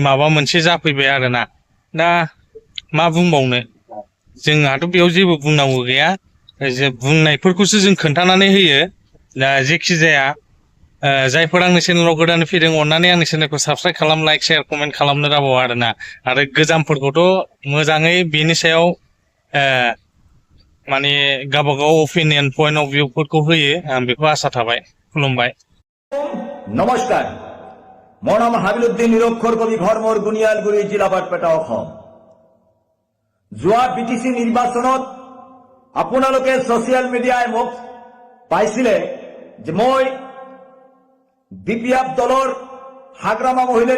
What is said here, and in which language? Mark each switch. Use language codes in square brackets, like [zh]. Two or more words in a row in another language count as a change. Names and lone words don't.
[brx] माबा मोनसे जाफैबाय आरोना दा मा बुंबावनो जोंहाथ' बेयाव जेबो बुंनांगौ गैया जे बुंनायफोरखौसो जों खोन्थानानै होयो दा जेखि जाया जायफोर आंनि चेनेलाव गोदान फैदों अननानै आंनि चेनेलखौ साबस्क्राइब खालाम [en] like share comment [brx] खालामनो दाबाव आरोना आरो गोजामफोरखौथ' मोजाङै बेनि सायाव माने गावबागाव [en] opinion point of view [brx] होयो आं बेखौ आसा थाबाय खुलुमबाय [as] নমস্কাৰ মোৰ নাম হাবিলুদ্দিন নিৰক্ষৰ কবি ঘৰ মোৰ গুনিয়ালগুৰি জিলা বাৰপেটা অসম যোৱা বিটিসি নিৰ্বাচনত আপোনালোকে [en] social media [as] মোক পাইছিলে যে মই বিপিএফ দলৰ হাগ্ৰামা মহিলাৰী